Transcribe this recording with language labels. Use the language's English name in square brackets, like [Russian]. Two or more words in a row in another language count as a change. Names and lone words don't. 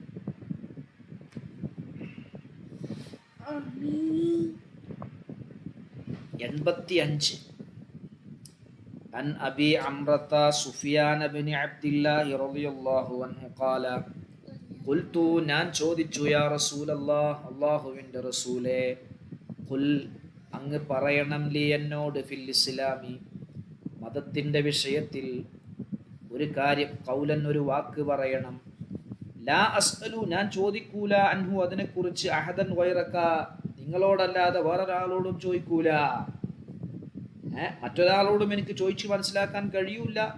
[Arabic] 85 عن أبي عمرة سفيان بن عبد الله رضي الله عنه قال [Malayalam] قلت ഞാൻ ചോദിച്ചു [Arabic] يا رسول الله [Malayalam] അല്ലാഹുവിൻ്റെ റസൂലേ ഖുൽ അങ്ങ് പറയണം ലി എന്നോട് [Arabic] في الإسلام [Malayalam] മതത്തിൻ്റെ വിഷയത്തിൽ ഒരു കാര്യം ഖൗലൻ ഒരു വാക്ക് പറയണം [Arabic] لا أسأل [Malayalam] ഞാൻ ചോദിക്കൂല അൻഹു അതിനെക്കുറിച്ച് [Arabic] أحدا غيرك [Malayalam] നിങ്ങളോടല്ലാതെ വേറൊരാളോടും ചോദിക്കൂല മറ്റൊരാളോടും എനിക്ക് ചോദിച്ച് മനസ്സിലാക്കാൻ കഴിയൂല